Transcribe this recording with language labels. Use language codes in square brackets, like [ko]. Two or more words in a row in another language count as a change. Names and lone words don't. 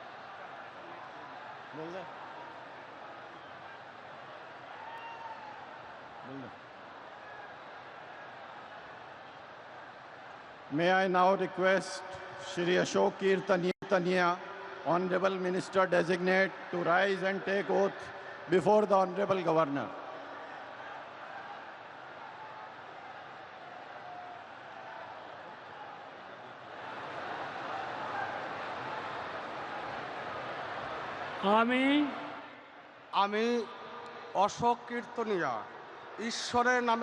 [hi] बोल दे। [en] May I now request Shri Ashok Kirtania, Honorable Minister Designate, to rise and take oath before the Honorable Governor. [bn] আমি অশোক কীর্তনিয়া ঈশ্বরের নামে